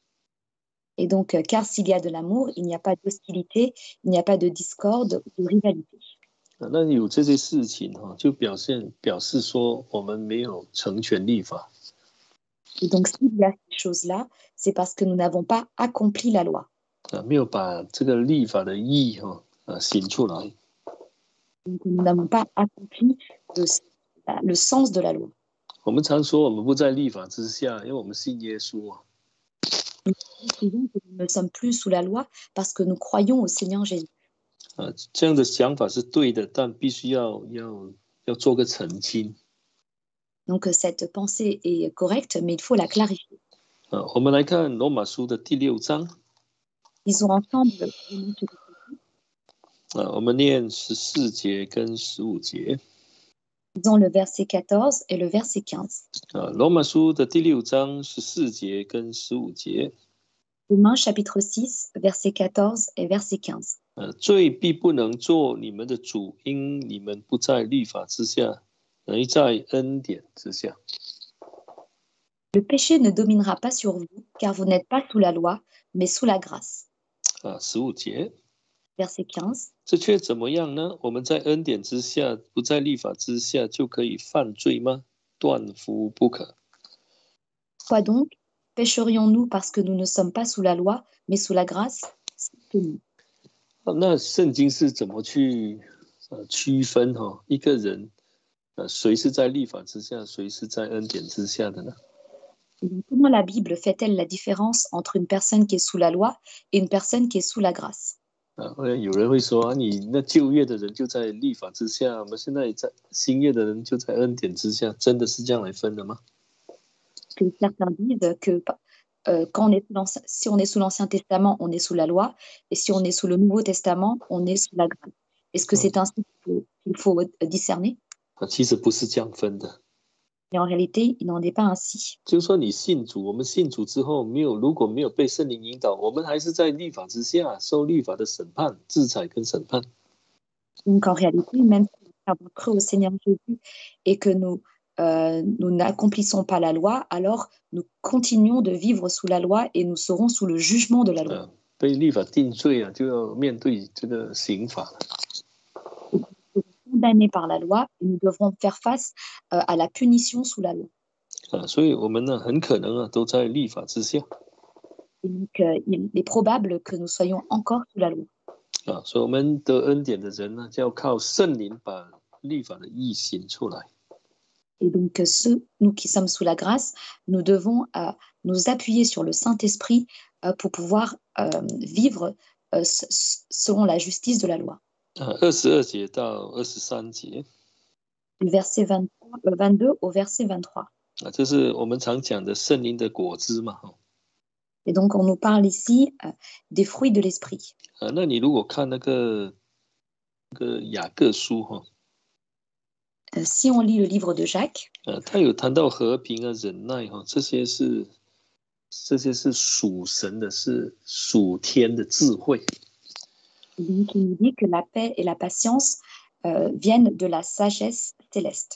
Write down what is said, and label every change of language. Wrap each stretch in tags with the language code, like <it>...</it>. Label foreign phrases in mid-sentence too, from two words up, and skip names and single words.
<fr>Et donc, car s'il y a de l'amour, il n'y a pas d'hostilité, il n'y a pas de discorde, de rivalité.</fr> <zh>那有这些事情就表示说我们没有成全律法。</zh> <fr>Et donc, s'il y a ces choses-là, c'est parce que nous n'avons pas accompli la loi.</fr> <zh>没有把这个律法的意义行出来。</zh> <fr>Donc, nous n'avons pas accompli le sens de la loi.</fr> <zh>我们常说我们不在律法之下，因为我们信耶稣啊。</zh> <fr>Nous disons que nous ne sommes plus sous la loi parce que nous croyons au Seigneur Jésus.</fr> <zh>这样的想法是对的，但必须要做个澄清。</zh> <fr>Donc, cette pensée est correcte, mais il faut la clarifier.</fr> <zh>我们来看罗马书的第6章。</zh> <fr>Lisons ensemble.</fr> <zh>我们念14节跟15节。</zh> <fr>Lisons le verset 14 et le verset 15.</fr> <zh>罗马书的第6章14节跟15节。</zh> <fr>Romains chapitre 6, verset 14 et verset 15.</fr> <zh>罪必不能做你们的主，因你们不在律法之下，而在恩典之下。</zh> <fr>Le péché ne dominera pas sur vous, car vous n'êtes pas sous la loi, mais sous la grâce.</fr> <zh>15 节。</zh> <fr>Verset 15.</fr> <zh>这却怎么样呢？我们在恩典之下，不在律法之下，就可以犯罪吗？断乎不可。</zh> <fr>Quoi donc? Pécherions-nous parce que nous ne sommes pas sous la loi, mais sous la grâce? C'est nous.</fr> <zh>那圣经是怎么去区分一个人谁是在律法之下，谁是在恩典之下的呢？</zh> <fr>Et donc, comment la Bible fait-elle la différence entre une personne qui est sous la loi et une personne qui est sous la grâce?</fr> <zh>有人会说你那旧约的人就在律法之下，我们现在在新约的人就在恩典之下，真的是这样来分的吗？</zh> <fr>Que certains disent que quand on est si on est sous l'Ancien Testament, on est sous la loi, et si on est sous le Nouveau Testament, on est sous la grâce. Est-ce que c'est ainsi qu'il faut discerner?</fr> <zh>其实不是这样分的。</zh> <fr>Mais en réalité, il n'en est pas ainsi.</fr> <zh>就是说，你信主，我们信主之后，如果没有被圣灵引导，我们还是在律法之下，受律法的审判、制裁跟审判。</zh> <fr>Donc en réalité, même si nous avons cru au Seigneur Jésus et que nous n'accomplissons pas la loi, alors nous continuons de vivre sous la loi et nous serons sous le jugement de la loi.</fr> <zh>被律法定罪就要面对这个刑罚了。</zh> <fr>Nous serons condamnés par la loi et nous devrons faire face à la punition sous la loi.</fr> <zh>所以我们呢，很可能都在律法之下。</zh> <fr>Et donc, il est probable que nous soyons encore sous la loi.</fr> <zh>所以我们得恩典的人呢，就要靠圣灵把律法的义行出来。</zh> <fr>Et donc, nous qui sommes sous la grâce, nous devons nous appuyer sur le Saint-Esprit pour pouvoir vivre selon la justice de la loi.</fr> <zh>22 节到23节。</zh> <fr>Du verset 22 au verset 23.</fr> <zh>这是我们常讲的圣灵的果子嘛。</zh> <fr>Et donc, on nous parle ici des fruits de l'esprit.</fr> <zh>那你如果看那个雅各书</zh> <fr>si on lit le livre de Jacques,</fr> <zh>他有谈到和平啊、忍耐这些是属神的，是属天的智慧。</zh> <fr>Donc, il nous dit que la paix et la patience viennent de la sagesse céleste.</fr>